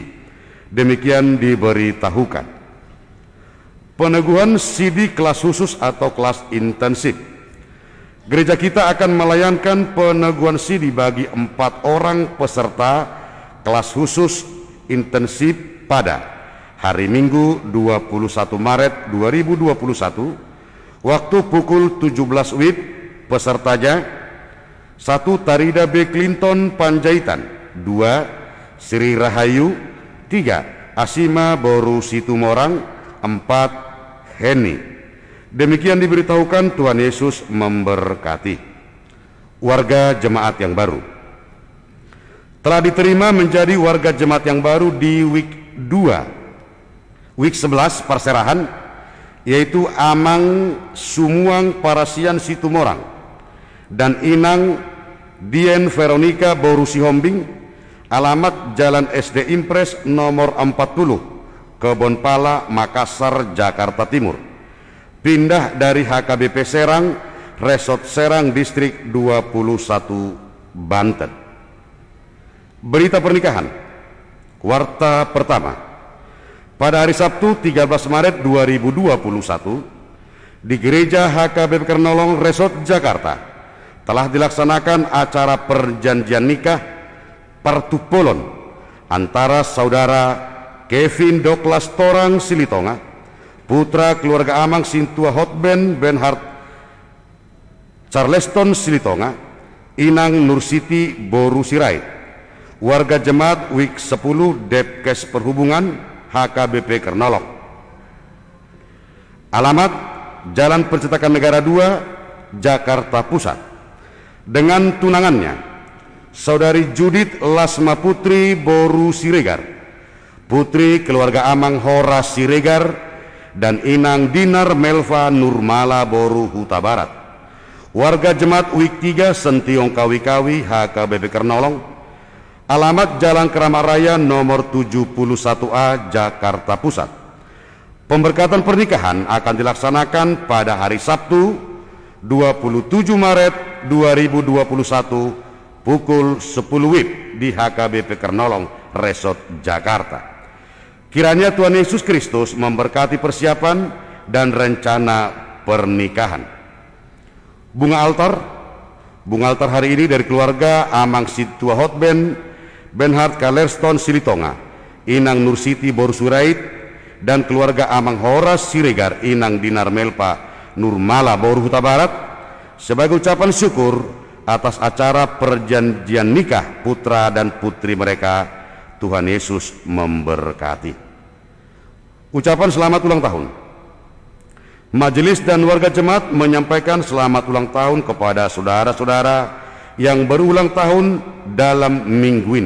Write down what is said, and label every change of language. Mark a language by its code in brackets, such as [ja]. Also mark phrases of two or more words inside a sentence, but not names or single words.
[id] Demikian diberitahukan. Peneguhan CD kelas khusus atau kelas intensif. Gereja kita akan melayankan peneguhan CD bagi 4 orang peserta kelas khusus intensif pada hari Minggu 21 Maret 2021, waktu pukul 17 WIB. Pesertanya: 1. Tarida B. Clinton Panjaitan. 2. Sri Rahayu. 3. Asima Boru Situmorang. 4. Heni. Demikian diberitahukan. Tuhan Yesus memberkati. Warga jemaat yang baru telah diterima menjadi warga jemaat yang baru di WIK 2, WIK 11 Perserahan, yaitu Amang Sumuang Parasian Situmorang dan Inang Dien Veronica Borusi Hombing, alamat Jalan SD Impres nomor 40, Kebon Pala, Makassar, Jakarta Timur. Pindah dari HKBP Serang, Resort Serang, Distrik 21, Banten. Berita pernikahan. Warta pertama. Pada hari Sabtu 13 Maret 2021, di Gereja HKBP Kernolong Resort Jakarta telah dilaksanakan acara perjanjian nikah partupolon antara saudara Kevin Douglas Torang Silitonga, putra keluarga Amang Sintua Hotben Benhard Charleston Silitonga, Inang Nursiti Boru Sirait, warga jemaat WIK 10 Depkes Perhubungan HKBP Kernolong. Alamat Jalan Percetakan Negara 2, Jakarta Pusat. Dengan tunangannya, Saudari Judith Lasma Putri Boru Siregar, putri keluarga Amang Horas Siregar, dan Inang Dinar Melva Nurmala Boru Huta Barat, warga jemaat WIK 3 Sentiong Kawi-Kawi HKBP Kernolong. Alamat Jalan Keramat Raya nomor 71A, Jakarta Pusat. Pemberkatan pernikahan akan dilaksanakan pada hari Sabtu 27 Maret 2021 pukul 10 WIB di HKBP Kernolong Resort Jakarta. Kiranya Tuhan Yesus Kristus memberkati persiapan dan rencana pernikahan. Bunga altar hari ini dari keluarga Amang Sintua Hotben Benhard Charleston Silitonga, Inang Nursiti Boru Sirait, dan keluarga Amang Horas Siregar, Inang Dinar Melpa Nurmala Boru Huta Barat, sebagai ucapan syukur atas acara perjanjian nikah putra dan putri mereka. Tuhan Yesus memberkati. Ucapan selamat ulang tahun. Majelis dan warga jemaat menyampaikan selamat ulang tahun kepada saudara-saudara yang berulang tahun dalam minggu ini.